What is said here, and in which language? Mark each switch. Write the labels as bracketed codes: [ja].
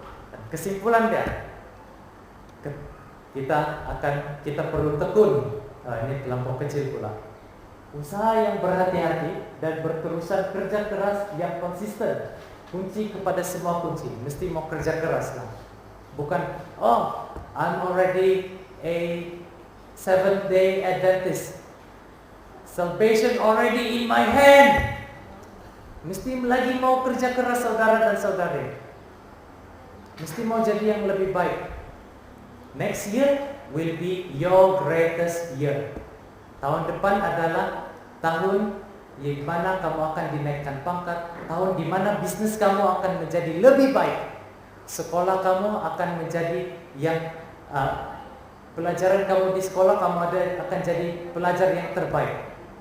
[ms] Dan kesimpulan dia, kita perlu tekun. Ini terlampau kecil pula. Usaha yang berhati-hati dan berterusan kerja keras yang konsisten. Kunci kepada semua kunci. Mesti mau kerja keras lah. Bukan, [en] I'm already a Seventh-day Adventist. Salvation already in my hand. [ms] Mesti lagi mau kerja keras saudara dan saudari. Mesti mau jadi yang lebih baik. [en] Next year will be your greatest year. [ms] Tahun depan adalah tahun di mana kamu akan dinaikkan pangkat, tahun di mana bisnis kamu akan menjadi lebih baik. Sekolah kamu akan menjadi yang pelajaran kamu di sekolah kamu akan jadi pelajar yang terbaik.